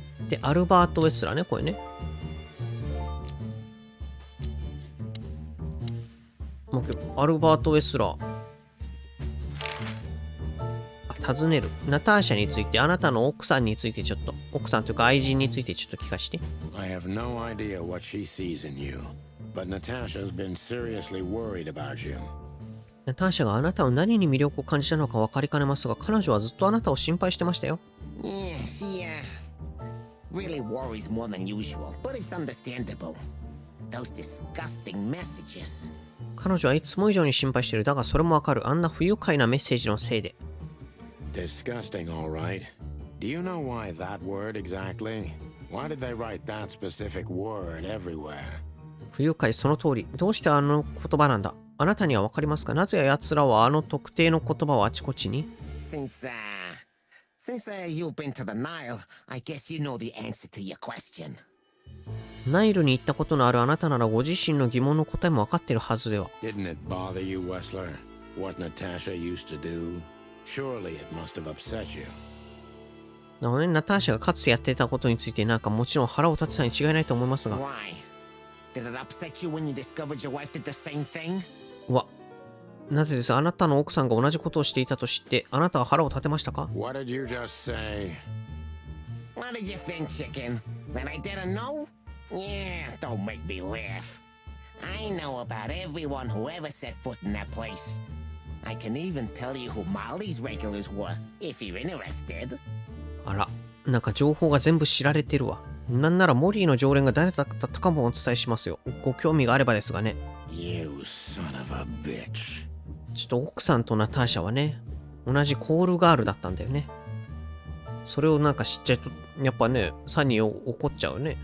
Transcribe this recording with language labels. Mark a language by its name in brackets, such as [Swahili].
[Japanese] で、アルバート・ウェスラーね、これね。もうアルバート・ウェスラー。尋ねる。ナターシャについて、あなたの奥さんについてちょっと、奥さんというか愛人についてちょっと聞かして。 [English] I have no idea what she sees in you, but Natasha's been seriously worried about you. [Japanese] ナターシャがあなたの何に魅力を感じたのか分かりかねますが、彼女はずっとあなたを心配してましたよ。 [English] Yeah, she, really worries more than usual, but it's understandable. Those disgusting messages. [Japanese] 彼女はいつも以上に心配してる。だがそれもわかる。あんな不愉快なメッセージのせいで。 [English] Disgusting, all right. Do you know why that word exactly? Why did they write that specific word everywhere? [Japanese] 不愉快、その通り。どうしてあの言葉なんだ。あなたにはわかりますか？なぜ奴らはあの特定の言葉をあちこちに？ [English] Since you've been to the Nile, I guess you know the answer to your question. [Japanese] ナイルに行ったことのあるあなたならご自身の疑問の答えも分かってるはずでは。 [English] Didn't it bother you, Wessler? What Natasha used to do? Surely it must have upset you. [Japanese] なので、ナターシャがかつてやっていたことについてなんかもちろん腹を立てたに違いないと思いますが。 [English] Why? Did it upset you when you discovered your wife did the same thing? [Japanese] うわ、なぜです？あなたの奥さんが同じことをしていたと知って、あなたは腹を立てましたか？ [English] What did you just say? What did you think, chicken? That I didn't know? Yeah, don't make me laugh. I know about everyone who ever set foot in that place. I can even tell you who Molly's regulars were, if you're interested. [Japanese] あら、なんか情報が全部知られてるわ。なんならモリーの常連が誰だったかもお伝えしますよ。ご興味があればですがね。 [English] You son of a bitch. [Japanese] ちょっと奥さんとナターシャはね、同じコールガールだったんだよね。それをなんか知っちゃうと、やっぱね、サニー怒っちゃうね。